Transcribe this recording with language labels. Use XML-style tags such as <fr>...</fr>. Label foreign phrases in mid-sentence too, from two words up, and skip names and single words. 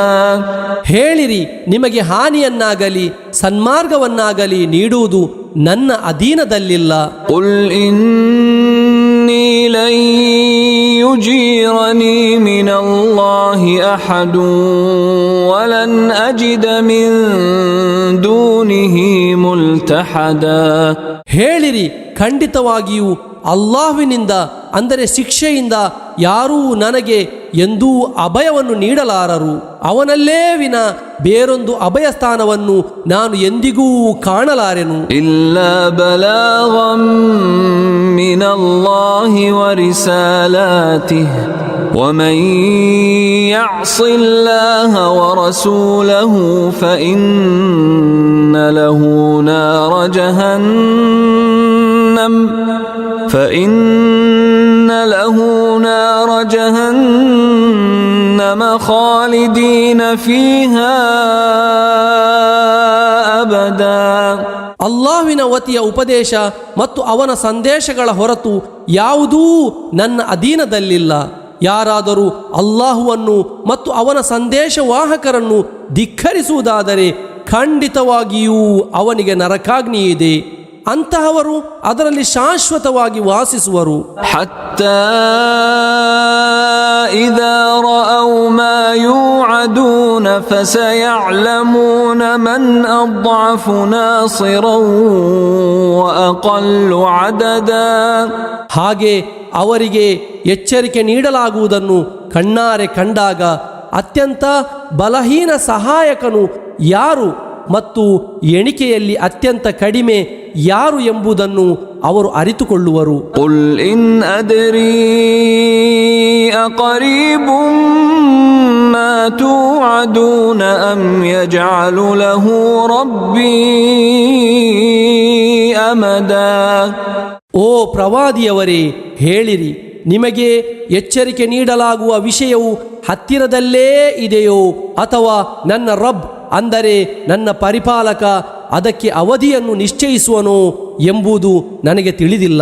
<kn>ಹೇಳಿರಿ, ನಿಮಗೆ ಹಾನಿಯನ್ನಾಗಲಿ ಸನ್ಮಾರ್ಗವನ್ನಾಗಲಿ ನೀಡುವುದು ನನ್ನ ಅಧೀನದಲ್ಲಿಲ್ಲ.</kn> <ar>قل إني لن يجيرني من الله أحد ولن أجد من دونه ملتحدا.</ar> <kn>ಹೇಳಿರಿ, ಖಂಡಿತವಾಗಿಯೂ ಅಲ್ಲಾಹುವಿನಿಂದ ಅಂದರೆ ಶಿಕ್ಷೆಯಿಂದ ಯಾರೂ ನನಗೆ ಎಂದೂ ಅಭಯವನ್ನು ನೀಡಲಾರರು. ಅವನಲ್ಲೇ ವಿನ ಬೇರೊಂದು ಅಭಯ ಸ್ಥಾನವನ್ನು ನಾನು ಎಂದಿಗೂ ಕಾಣಲಾರೆನು.</kn> <ar>إلا بلاغا من الله ورسالاته ومن يعص الله ورسوله فإن له نار جهنم خالدين فيها أبدا.</ar> <kn>ಅಲ್ಲಾಹ್ವಿನ ವತಿಯ ಉಪದೇಶ ಮತ್ತು ಅವನ ಸಂದೇಶಗಳ ಹೊರತು ಯಾವುದೂ ನನ್ನ ಅಧೀನದಲ್ಲಿಲ್ಲ. ಯಾರಾದರೂ ಅಲ್ಲಾಹುವನ್ನು ಮತ್ತು ಅವನ ಸಂದೇಶವಾಹಕರನ್ನು ಧಿಕ್ಕರಿಸುವುದಾದರೆ ಖಂಡಿತವಾಗಿಯೂ ಅವನಿಗೆ ನರಕಾಗ್ನಿ ಇದೆ. ಅಂತಹವರು ಅದರಲ್ಲಿ ಶಾಶ್ವತವಾಗಿ ವಾಸಿಸುವರು.</kn> <ar>حتى إذا رأوا ما يوعدون فسيعلمون من أضعف ناصرا وأقل عددا.</ar> <kn>ಹಾಗೆ ಅವರಿಗೆ ಎಚ್ಚರಿಕೆ ನೀಡಲಾಗುವುದನ್ನು ಕಣ್ಣಾರೆ ಕಂಡಾಗ ಅತ್ಯಂತ ಬಲಹೀನ ಸಹಾಯಕನು ಯಾರು ಮತ್ತು ಎಣಿಕೆಯಲ್ಲಿ ಅತ್ಯಂತ ಕಡಿಮೆ ಯಾರು ಎಂಬುದನ್ನು ಅವರು ಅರಿತುಕೊಳ್ಳುವರು.</kn> <ar>قل إن أدري أقريب ما توعدون أم يجعل له ربي أمدا.</ar> <kn>ಓ ಪ್ರವಾದಿಯವರೇ, ಹೇಳಿರಿ, ನಿಮಗೆ ಎಚ್ಚರಿಕೆ ನೀಡಲಾಗುವ ವಿಷಯವು ಹತ್ತಿರದಲ್ಲೇ ಇದೆಯೋ ಅಥವಾ ನನ್ನ ರಬ್ ಅಂದರೆ ನನ್ನ ಪರಿಪಾಲಕ ಅದಕ್ಕೆ ಅವಧಿಯನ್ನು ನಿಶ್ಚಯಿಸುವನೋ ಎಂಬುದು ನನಗೆ ತಿಳಿದಿಲ್ಲ.</kn>